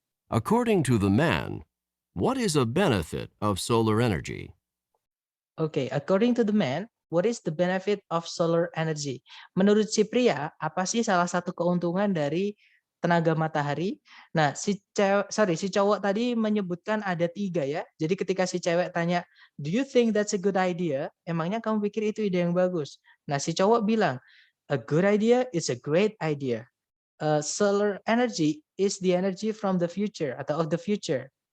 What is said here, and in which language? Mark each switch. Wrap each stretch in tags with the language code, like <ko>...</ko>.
<en>According to the man, what is a benefit of solar energy? Oke, according to the man, what is the benefit of solar energy?</en> <id>Menurut si pria, apa sih salah satu keuntungan dari tenaga matahari? Nah, si cowok tadi menyebutkan ada 3 ya. Jadi ketika si cewek tanya,</id> <en>do you think that's a good idea?</en> <id>Emangnya kamu pikir itu ide yang bagus? Nah, si cowok bilang,</id> <en>a good idea is a great idea. Solar energy is the energy from the future</en> <id>atau</id> <en>of the future.</en>